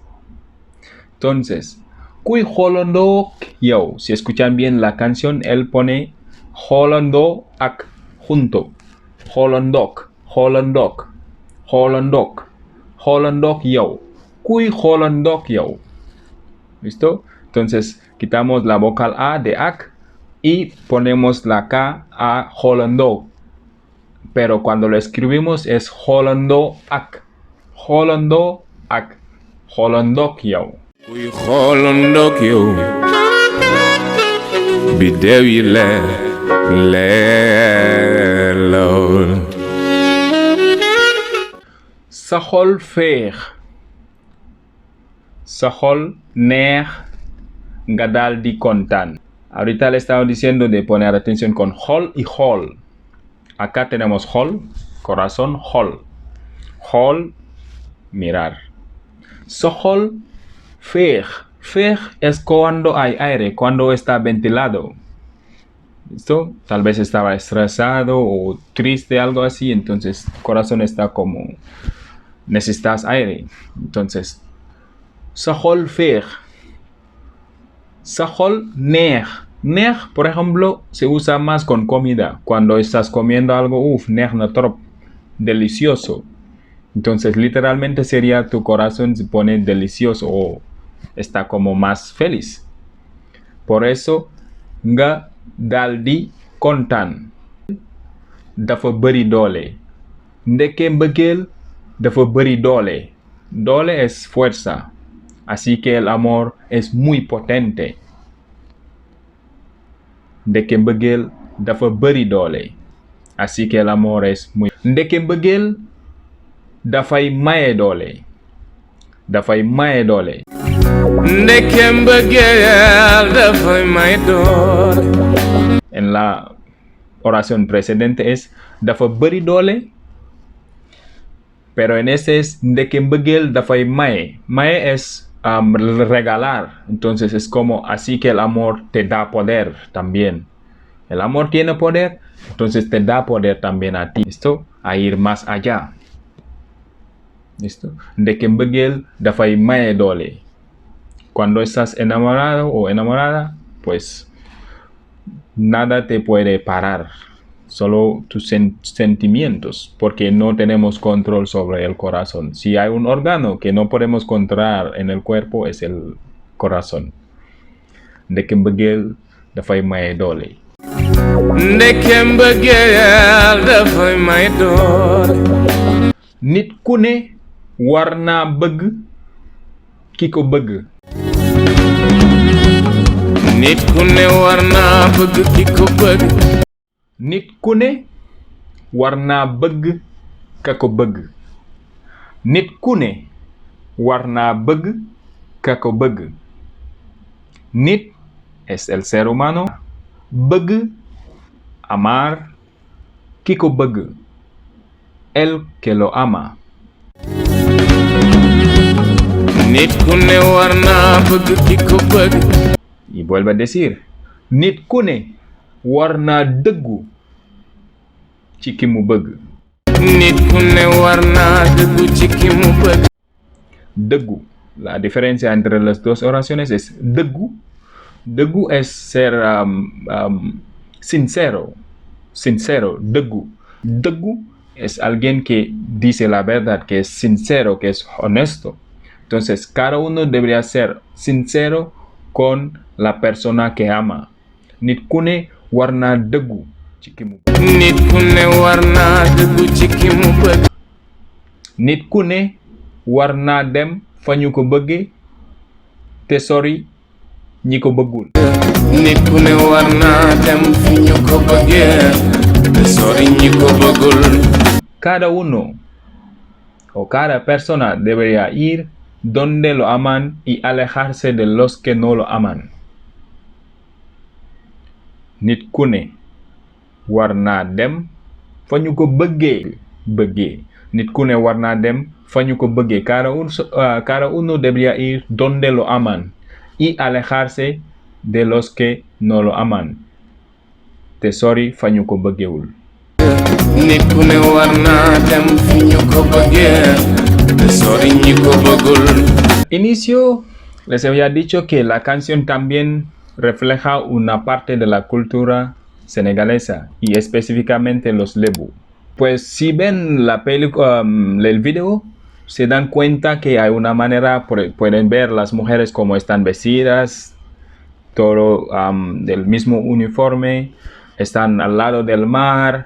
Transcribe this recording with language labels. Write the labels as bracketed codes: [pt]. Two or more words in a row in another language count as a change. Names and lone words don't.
[es] Entonces, [wo] kuy xoolandoo yow. [es] Si escuchan bien la canción, él pone [wo] xoolandoo ak [es] junto. [wo] Xoolandoog yow. Kuy xoolandoog yow. [es] ¿Listo? Entonces, quitamos la vocal A de ak y ponemos la K a xoolandoo. Pero cuando lo escribimos es [wo] xoolandoo ak. Xoolandoog yow. Kuy xoolandoog yow. Biddew yi leer lool. Sa xol féex. Sa xol neex. Nga daal di kontaan. [es] Ahorita le estaba diciendo de poner atención con xol y xol. Acá tenemos xol, corazón, xol. [wo] Xol, mirar. Sa xol féex. [es] Féex es cuando hay aire, cuando está ventilado. ¿Listo? Tal vez estaba estresado o triste, algo así. Entonces, tu corazón está como necesitas aire. Entonces, [wo] sa xol féex. Sa xol neex. Neex, [es] por ejemplo, se usa más con comida. Cuando estás comiendo algo, [wo] neex na trop, [es] delicioso. Entonces, literalmente sería tu corazón se pone delicioso o está como más feliz. Por eso, [wo] nga daldi kontaan. Dafa bëri doole. Ndeke mbëggeel dafa bëri doole. [es] Doole es fuerza. Así que el amor es muy potente. [wo] Ndeke mbëggeel dafa bëri doole. [es] Así que el amor es muy... [wo] Ndeke mbëggeel dafay maye doole. Dafay maye doole. ndeke mbëggeel dafay may doole. [es] En la oración precedente es [wo] dafa bëri doole. [es] Pero en ese es [wo] ndeke mbëggeel dafay maye. [es] Maye es regalar. Entonces es como así que el amor te da poder también. El amor tiene poder, entonces te da poder también a ti. ¿Listo? A ir más allá. ¿Listo? [wo] Ndeke mbëggeel dafay maye doole. [es] Cuando estás enamorado o enamorada, pues nada te puede parar. Solo tus sentimientos, porque no tenemos control sobre el corazón. Si hay un órgano que no podemos controlar en el cuerpo, es el corazón. [wo] Ndeke mbëggeel dafay maye doole. ndeke mbëggeel dafay may doole. Nit ku ne war naa bëgg ki ko bëgg. nit ku ne war naa bëgg ki ko bëgg. Nit ku ne war naa bëgg ka ko bëgg. Nit ku ne war naa bëgg ka ko bëgg. [es] Nit es el ser humano. [wo] Bëgg, amar, ki ko bëgg. [es] El que lo ama. [wo] nit ku ne war naa bëgg ki ko bëgg. [es] Y vuelve a decir, [wo] nit ku ne war naa dëggu ci ki mu bëgg. nit ku ne war naa dëggu ci ki mu bëgg. Dëggu. [es] La diferencia entre las dos oraciones es dëggu. Dëggu es ser sincero. Sincero, dëggu. Dëggu es alguien que dice la verdad, que es sincero, que es honesto. Entonces, cada uno debería ser sincero con la persona que ama. [wo] Nit ku ne war naa dëggu ci ki mu bëgg. nit ku ne war naa dëggu ci ki mu bëgg. Nit ku ne war naa dem fa ñu ko bëggee te sori ñi ko bëggul. nit ku ne war naa dem fi ñu ko bëggee te sori ñi ko bëggul. [es] Cada uno o cada persona debería ir donde lo aman y alejarse de los que no lo aman. [wo] Nit ku ne war naa dem fa ñu ko bëggee. Nit ku ne war naa dem fa ñu ko bëggee. [es] Cada uno debería ir donde lo aman y alejarse de los que no lo aman. [wo] Te sori fa ñu ko bëggeewul. nit ku ne war naa dem fi ñu ko bëggee te sori ñi ko bëggul. [es] Inicio, les había dicho que la canción también refleja una parte de la cultura senegalesa y específicamente los Lebu. Pues si ven la película, el video, se dan cuenta que hay una manera, pueden ver las mujeres como están vestidas, todo del mismo uniforme, están al lado del mar.